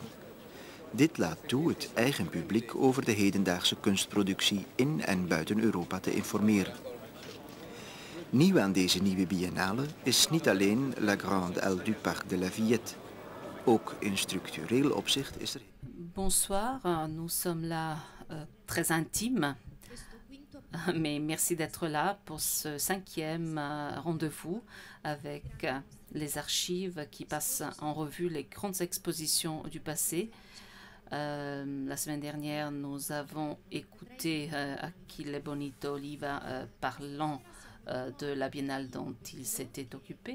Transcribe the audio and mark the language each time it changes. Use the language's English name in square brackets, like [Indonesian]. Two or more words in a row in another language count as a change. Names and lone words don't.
[Dutch] Dit laat toe het eigen publiek over de hedendaagse kunstproductie in en buiten Europa te informeren. Nieuw aan deze nieuwe biennale is niet alleen La Grande Halle du Parc de la Villette. Ook in structureel opzicht is er... [French] Bonsoir, nous sommes là très intimes, mais merci d'être là pour ce 5e rendez-vous avec les archives qui passent en revue les grandes expositions du passé. La semaine dernière, nous avons écouté Achille Bonito Oliva parlant de la biennale dont il s'était occupé.